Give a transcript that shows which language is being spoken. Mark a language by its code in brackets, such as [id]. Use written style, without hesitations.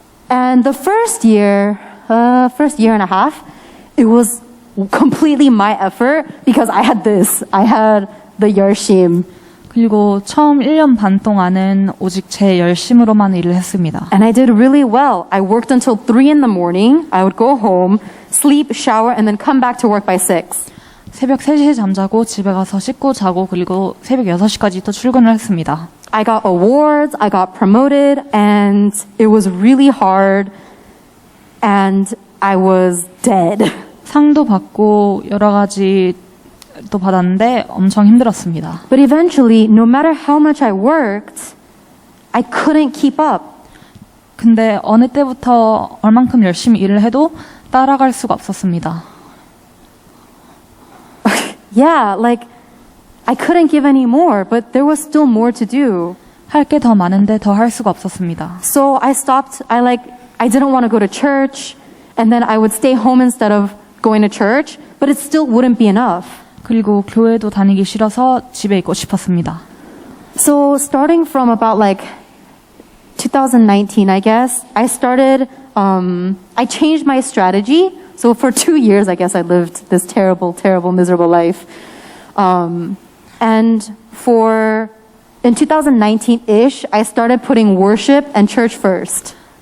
[en] And the first year and a half, it was completely my effort because I had this. I had the 열심. [ko] 그리고 처음 1년 반 동안은 오직 제 열심으로만 일을 했습니다. [en] And I did really well. I worked until 3 in the morning. I would go home, sleep, shower, and then come back to work by 6. [ko] 새벽 3시에 잠자고 집에 가서 씻고 자고 그리고 새벽 6시까지 또 출근을 했습니다. [en] I got awards, I got promoted, and it was really hard, and I was dead. [ko] 상도 받고 여러 가지 또 받았는데 엄청 힘들었습니다. [en] But eventually, no matter how much I worked, I couldn't keep up. [ko] 근데 어느 때부터 얼만큼 열심히 일을 해도 따라갈 수가 없었습니다. [en] Yeah, like I couldn't give any more, but there was still more to do. [ko] 할 게 더 많은데 더 할 수가 없었습니다. [en] So I stopped. I didn't want to go to church, and then I would stay home instead of going to church, but it still wouldn't be enough. [ko] 그리고 교회도 다니기 싫어서 집에 있고 싶었습니다. [en] So starting from about 2019, I guess, I started, I changed my strategy. So for 2 years, I guess I lived this terrible, terrible, miserable life. And in 2019-ish, I started putting worship and church first.